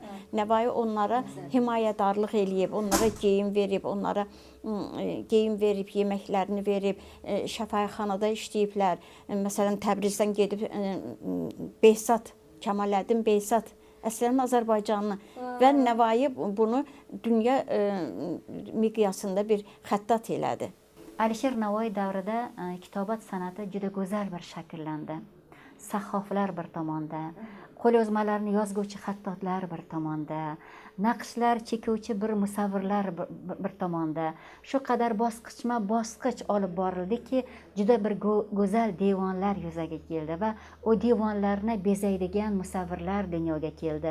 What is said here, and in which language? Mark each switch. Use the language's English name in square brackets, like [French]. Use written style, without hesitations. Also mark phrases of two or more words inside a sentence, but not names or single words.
[Azerbaijani] Nəvai onlara himayədarlıq eləyib, onlara geyim verib, onlara geyim verib, yeməklərini verib, şəfaəxanada işləyiblər. Məsələn, Təbrizdən gedib Behzad, Kəmaləddin Behzad, əslən Azərbaycanlı və Nəvai bunu dünya miqyasında bir xəttat elədi. [Uzbek] Alisher Navoiy davrida kitobat san'ati juda go'zal bir shakllandi. Sahhoflar bir tomonda, qo'lyozmalarni yozguvchi xattotlar bir tomonda, naqshlar chekuvchi bir musavvirlar bir tomonda. Shu qadar bosqichma-bosqich olib borildiki, juda bir go'zal devonlar yuzaga keldi va o devonlarni bezaydigan musavvirlar dunyoga keldi.